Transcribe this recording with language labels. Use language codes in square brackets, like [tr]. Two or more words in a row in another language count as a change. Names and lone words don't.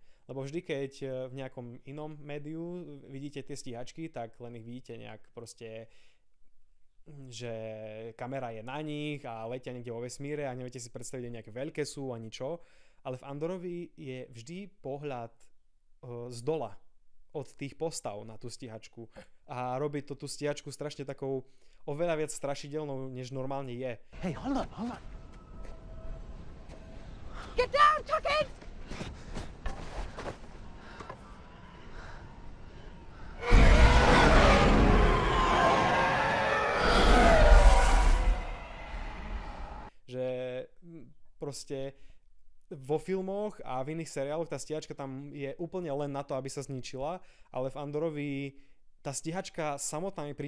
[sk] Lebo vždy, keď v nejakom inom médiu vidíte tie stíhačky, tak len ich vidíte nejak proste, že kamera je na nich a letia niekde vo vesmíre a neviete si predstaviť, nejaké veľké sú ani čo. Ale v Andorovi je vždy pohľad z dola od tých postav na tú stíhačku a robí to tú stíhačku strašne takou oveľa viac strašidelnou, než normálne je. [en] Hey, hold on. Get down, Tuckett! [sk] Že proste vo filmoch a v iných seriáloch tá stíhačka tam je úplne len na to, aby sa zničila, ale v Andorovi tá stíhačka samotná mi príde